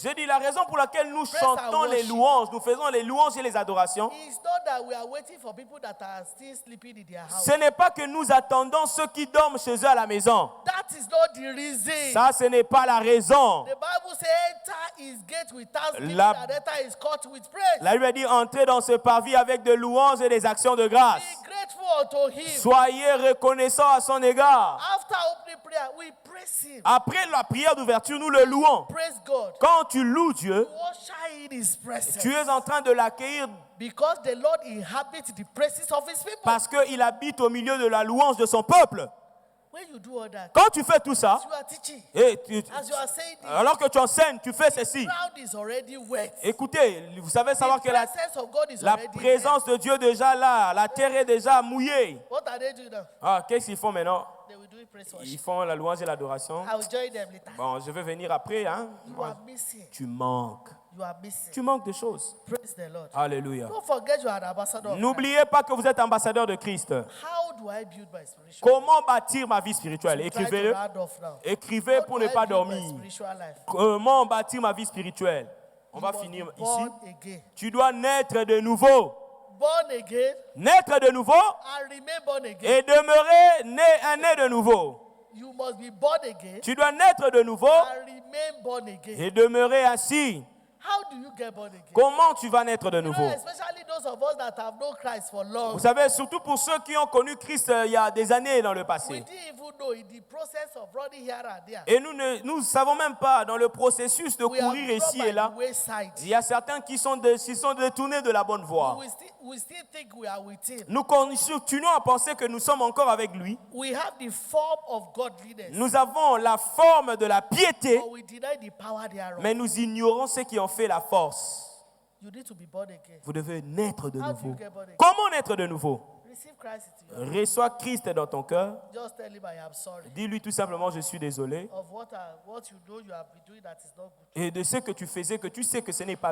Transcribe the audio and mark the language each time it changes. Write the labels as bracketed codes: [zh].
[fr] J'ai dit la raison pour laquelle nous [en] Praise [fr] chantons [en] and [fr] les [en] worship. [fr] louanges, nous faisons les louanges et les adorations. [en] is not that we are waiting for people that are still sleeping in their house. [fr] Ce n'est pas que nous attendons ceux qui dorment chez eux à la maison. [en] That is not the reason. [fr] Ça, ce n'est pas la raison. [en] The Bible says, enter his gate with thanksgiving [fr] La- [en] and enter his court with praise. [fr] La Bible a dit entrer dans ce parvis avec de louanges et des actions de grâce. [en] Be grateful unto him. [fr] Soyez reconnaissants à son égard. [en] After opening prayer, we praise him. [fr] Après la prière d'ouverture, nous le louons. [en] Praise God. [fr] Quand tu loues Dieu, [en] Usher in his presence. [fr] tu es en train de l'accueillir [en] Because the Lord inhabits the praises of his people. [fr] parce qu'il habite au milieu de la louange de son peuple. [en] When you do all that, [fr] Quand tu fais tout ça, [en] you are teaching. [fr] et [en] As you are saying this, [fr] alors que tu enseignes, tu fais ceci. [en] the ground is already wet. [fr] Écoutez, vous savez savoir [en] The [fr] que la [en] presence of God is [fr] La [en] already [fr] présence de Dieu est déjà là, la terre est déjà mouillée. [en] there. What are they doing now? [fr] Ah, qu'est-ce qu'ils font maintenant? [en] They will do it praise [fr] Ils [en] worship. [fr] font la louange et l'adoration. [en] I will join them later. [fr] Bon, je vais venir après. Hein? [en] You are missing. [fr] Tu manques. [en] You are missing. [fr] Tu manques de choses. [en] Praise the Lord. [fr] Alléluia. [en] Don't forget you are an ambassador. of Christ. [fr] N'oubliez pas que vous êtes ambassadeur de Christ. [en] How do I build my spiritual [fr] Comment bâtir ma vie spirituelle? [en] Try to [fr] Écrivez-le. [en] round off now. [fr] Écrivez [en] How [fr] pour [en] do [fr] ne [en] I [fr] pas [en] build my [fr] dormir. [en] spiritual life? [fr] Comment bâtir ma vie spirituelle? On va [en] You must [fr] finir [en] be [fr] ici. [en] born again. [fr] Tu dois naître de nouveau. [en] Born again [fr] Naître de nouveau [en] and remain born again. [fr] et demeurer un né de nouveau. [en] You must be born again [fr] Tu dois naître de nouveau [en] and remain born again. [fr] et demeurer ainsi. [en] How do you get born again? [fr] Comment tu vas naître de [en] You know, [fr] nouveau? [en] especially those of us that have known Christ for long. [fr] Vous savez, surtout pour ceux qui ont connu Christ il y a des années dans le [en] We [fr] passé. [en] didn't even know in the process of running here and there. [fr] Et nous ne savons même pas, dans le processus de [en] We are [fr] courir [en] drawn [fr] ici [en] by [fr] et là, [en] the wayside. [fr] il y a certains qui sont détournés de la bonne voie. [en] We still think we are with him. [fr] Nous continuons à penser que nous sommes encore avec lui. [en] We have the form of godliness, [fr] Nous avons la forme de la piété, [en] but we deny the power thereof. [fr] mais nous ignorons ce qui en fait la force. [en] You need to be born again. [fr] Vous devez naître de [en] How do you [fr] nouveau. [en] get born again? [fr] Comment naître de nouveau? [en] Receive Christ into your [fr] Reçois Christ dans ton cœur. [en] Just tell him I am sorry [fr] Dis-lui tout simplement, je suis désolé. [en] of what you know you have been doing that is not good. [fr] Et de ce que tu faisais, que tu sais que ce n'est pas